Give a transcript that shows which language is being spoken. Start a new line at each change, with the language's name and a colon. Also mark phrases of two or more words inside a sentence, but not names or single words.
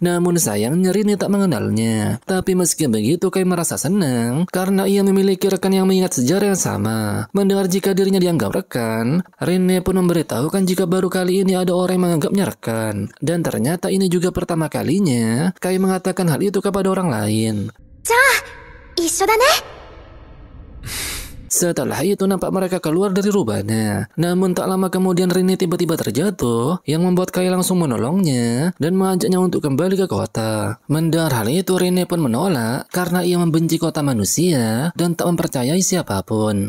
Indonesian: Namun sayangnya Rene tak mengenalnya. Tapi meski begitu, Kai merasa senang karena ia memiliki rekan yang mengingat sejarah yang sama. Mendengar jika dirinya dianggap rekan, Rene pun memberitahukan jika baru kali ini ada orang yang menganggapnya rekan. Dan ternyata ini juga pertama kalinya Kai mengatakan hal itu kepada orang lain.
Japanese: じゃあ、一緒だね。
Indonesian: Setelah itu nampak mereka keluar dari Rubana. Namun tak lama kemudian Rene tiba-tiba terjatuh yang membuat Kai langsung menolongnya dan mengajaknya untuk kembali ke kota. Mendengar hal itu Rene pun menolak karena ia membenci kota manusia dan tak mempercayai siapapun.